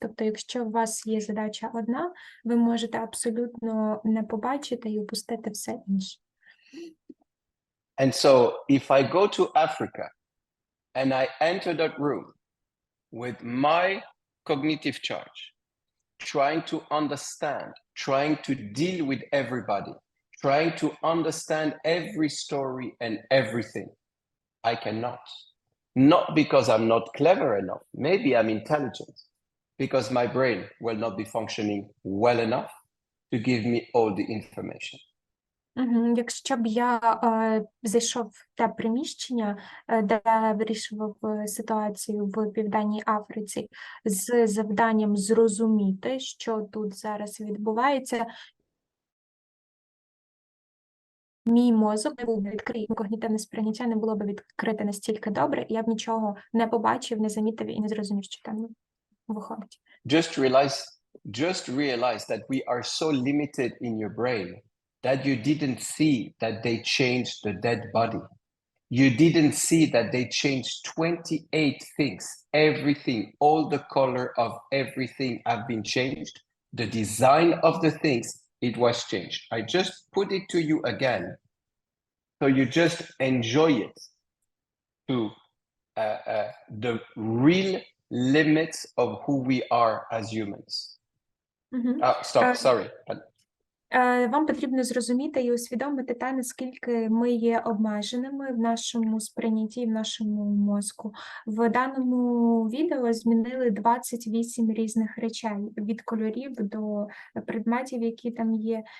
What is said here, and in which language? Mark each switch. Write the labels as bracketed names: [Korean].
[Ukrainian] Тобто, якщо у вас є задача одна, ви можете абсолютно не побачити і упустити все інше. [English] And so if I go to Africa and I enter that room with my cognitive charge, trying to understand, trying to deal with everybody, trying to understand every story and everything, I cannot. Not because I'm not clever enough, maybe I'm intelligent, because my brain will not be functioning well enough to give me all the information. Якщо б я зайшов в те приміщення, де вирішував ситуацію в Південній Африці з завданням зрозуміти, що тут зараз відбувається, мій мозок не був відкритий, когнітивне сприйняття не було б відкрите настільки добре, і я б нічого не побачив, не замітив і не зрозумів, що там виходить. Just realize that we are so limited in your brain that you didn't see that they changed the dead body. You didn't see that they changed 28 things. Everything, all the color of everything have been changed. The design of the things, it was changed. I just put it to you again. So you just enjoy it to the real limits of who we are as humans. Stop, sorry. [Ukrainian] Вам потрібно зрозуміти і усвідомити те, наскільки ми є обмеженими в нашому сприйнятті, в нашому мозку. В даному відео змінили 28 різних речей, від кольорів до предметів, які там є.